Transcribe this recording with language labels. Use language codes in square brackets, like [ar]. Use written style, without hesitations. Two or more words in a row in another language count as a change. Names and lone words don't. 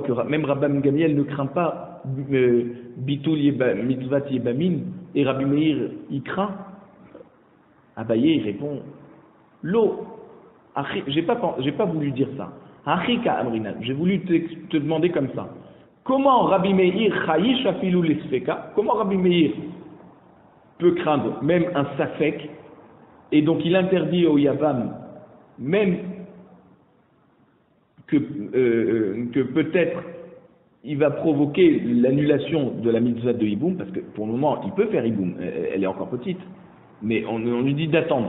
[fr] Que même Rabban Gamliel ne craint pas [he] ביטול מצות יבמין, [fr] et Rabbi Meir, il craint? Abaye, il répond, l'eau. J'ai pas voulu dire ça. J'ai voulu te demander comme ça. Comment Rabbi Meir [he] חייש אפילו לספיקא? [fr] Comment Rabbi Meir peut craindre même un safek, et donc il interdit au Yavam même que peut-être il va provoquer l'annulation de la mitzvah de Iboum, parce que pour le moment il peut faire Iboum, elle est encore petite, mais on lui dit d'attendre.